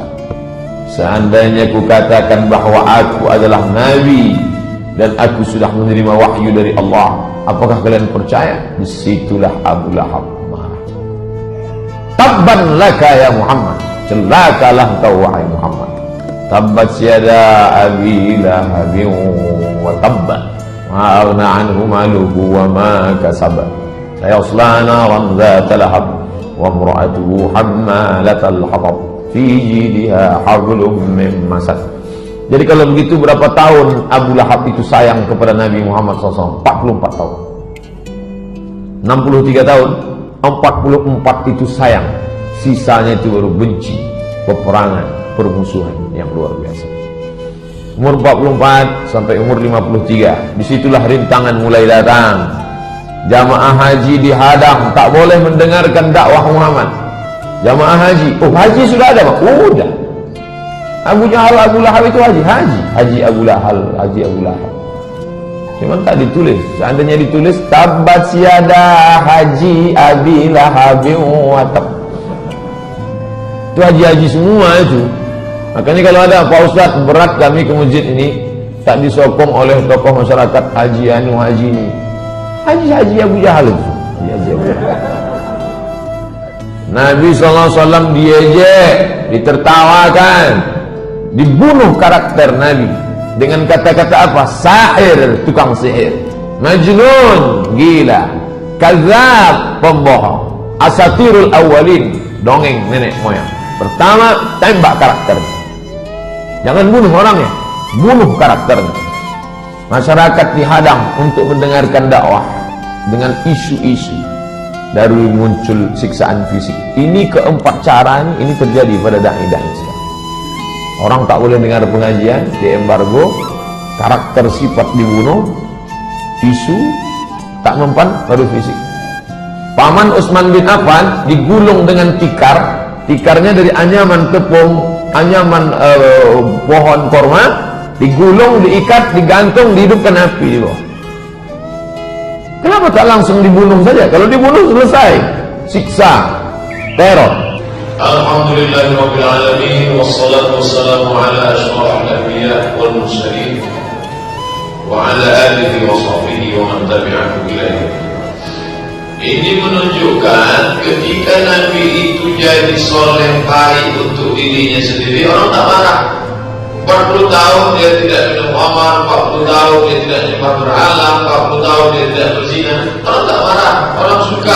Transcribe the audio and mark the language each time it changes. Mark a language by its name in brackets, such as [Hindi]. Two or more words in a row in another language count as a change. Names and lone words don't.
[Indonesian] Seandainya ku katakan bahwa aku adalah Nabi dan aku sudah menerima wahyu dari Allah, apakah kalian percaya? Disitulah Abu Lahab marah. [Arabic] تبا لك يا محمد, [Indonesian] celakalah kau wahai Muhammad. [Arabic] تبت يدا أبي لهب وتب، ما أغنى عنه ماله وما كسب، سيصلى نارا ذات لهب وامرأته حمالة الحطب في جيدها حبل من مسد. [Indonesian] Jadi kalau begitu berapa tahun Abu Lahab itu sayang kepada Nabi Muhammad SAW? 44 tahun. 63 tahun, 44 itu sayang, sisanya itu baru benci, peperangan, permusuhan yang luar biasa. Umur 44 sampai umur 53, disitulah rintangan mulai datang. Jamaah haji dihadang, tak boleh mendengarkan dakwah Muhammad. Jamaah haji, haji sudah ada Pak? Udah. Abu Jahal, Abu Lahab itu haji Abu Lahab. Cuman tak ditulis. Seandainya ditulis [Arabic] تبت يدا حاج أبي لهب وتب. [Indonesian] Itu haji-haji semua itu. Makanya kalau ada Pak Ustaz berat kami ke masjid ini, tak disokong oleh tokoh masyarakat haji anu haji ini. Haji Abu Jahal itu. Haji Abu Jahal. Nabi SAW diejek, ditertawakan, dibunuh karakter Nabi dengan kata-kata apa? Sahir, tukang sihir, majnun, gila, kadzab, pembohong, [Arabic] أساطير الأولين, [Indonesian] dongeng nenek moyang. Pertama, tembak karakternya. Jangan bunuh orangnya, bunuh karakternya. Masyarakat dihadang untuk mendengarkan dakwah dengan isu-isu, dari muncul siksaan fisik. Ini keempat cara ini terjadi pada dai-dai sekarang. Orang tak boleh dengar pengajian, di embargo, karakter sifat dibunuh, isu tak mempan baru fisik. Paman Utsman bin Affan digulung dengan tikar, tikarnya dari anyaman tepung, anyaman pohon korma, digulung, diikat, digantung, dihidupkan api di bawah. Kenapa tak langsung dibunuh saja? Kalau dibunuh selesai, siksa, teror. [Arabic] الحمد لله رب العالمين والصلاة والسلام على أشرف الأنبياء والمرسلين وعلى آله وصحبه ومن تبعهم إلى يوم. [Indonesian] Ini menunjukkan ketika Nabi itu jadi soleh baik untuk dirinya sendiri, orang tak marah. 40 tahun dia tidak minum khamar, 40 tahun dia tidak nyembah berhala, 40 tahun dia tidak berzina, orang tak marah, orang suka.